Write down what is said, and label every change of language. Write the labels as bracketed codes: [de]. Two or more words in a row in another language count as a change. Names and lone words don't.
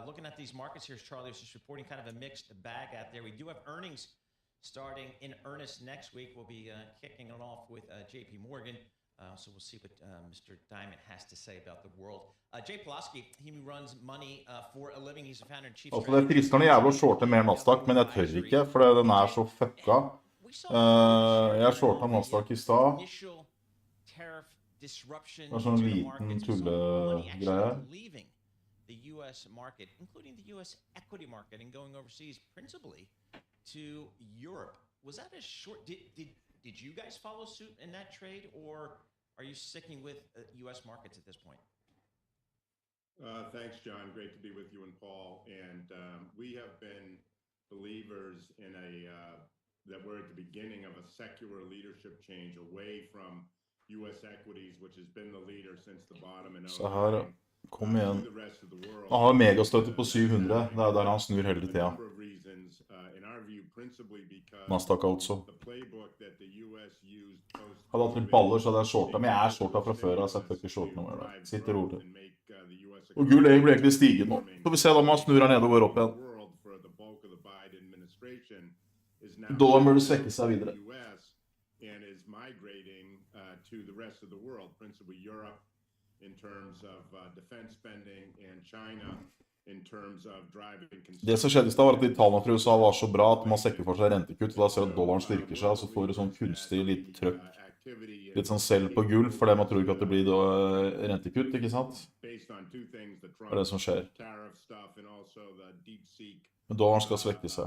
[en] Looking at these markets here, Charlie was just reporting kind of a mixed bag out there. We do have earnings starting in earnest next week. We'll be kicking it off with J.P. Morgan. So we'll see what Mr. Diamond has to say about the world. Jay Pulaski, he runs money for a living. He's a founder and chief [no] Altså, det frister noe jævlig å shorte mer Nasdaq, men jeg tør ikke, for den er så fucka. Jeg shortet Nasdaq i stad. Det er sånn liten tullegreie. [en] The U.S. market, including the U.S. equity market, and going overseas principally to Europe. Was that a short? Did you guys follow suit in that trade, or are you sticking with U.S. markets at this point? Thanks, John. Great to be with you and Paul. And we have been believers in that we're at the beginning of a secular leadership change away from U.S. equities, which has been the leader since the bottom in 2009. [no] Kom igjen. Han har megastøtte på 700. Det er der han snur hele tida. Nasdaq altså. Hadde hatt litt baller, så hadde jeg shortet. Men jeg er shortet fra før, så jeg får ikke shorte noe mer der. Sitter rolig. Og gull blir egentlig stiget nå. Så vi ser da om han snur her nede og går opp igjen. Dollar burde svekke seg videre. [en] In terms of defense spending and China in terms of driving [no] Det som skjedde i stad var at de tallene fra USA var så bra at man sekker for seg rentekutt, og da ser at dollaren styrker seg, så får du sånn kunstig litt trøkk. Litt sånn selv på gull, for man tror ikke at det blir rentekutt, ikke sant? Det er det som skjer. Men dollaren skal svekke seg.